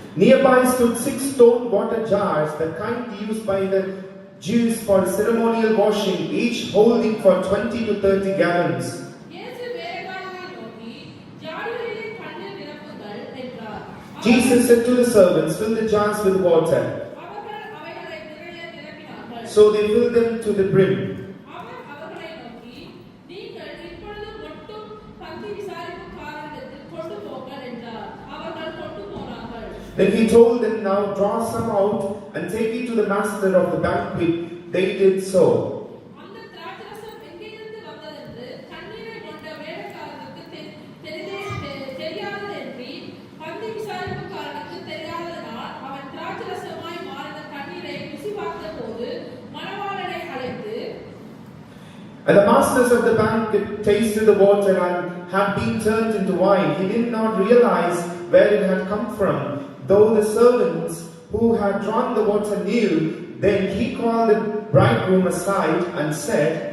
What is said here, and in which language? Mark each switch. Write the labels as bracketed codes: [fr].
[en] Nearby stood 6 stone water jars, the kind used by the Jews for ceremonial washing, each holding for 20 to 30 gallons. [ta] இயேசு வேலைக்காரரை நோக்கி, ஜாடிகளிலே தண்ணீர் நிரப்புங்கள் என்றார். [en] Jesus said to the servants, "Fill the jars with water." [ta] அவர்கள் அவைகளை நிறைய நிரப்பினார்கள். [en] So they filled them to the brim. [ta] அவர் அவர்களை நோக்கி, நீங்கள் இப்பொழுது மட்டும் பந்தி விசாரிப்புக்காரரிடத்தில் கொண்டு போங்கள் என்றார். அவர்கள் கொண்டு போனார்கள். [en] Then he told them, now draw some out and take it to the master of the banquet. They did so. [ta] அந்த திராட்சரசம் எங்கிருந்து வந்ததென்று தண்ணீரை கொண்ட வேலைக்காரனுக்கு தெரியாததென்றி பந்தி விசாரிப்புக்காரனுக்கு தெரியாததனால் அவன் திராட்சரசமாய் மாறின தண்ணீரை ருசி பார்த்தபோது மணவாளனை அழைத்து, [en] And the masters of the banquet tasted the water and had been turned into wine. He did not realize where it had come from, though the servants who had drawn the water knew. Then he called the bridegroom aside and said,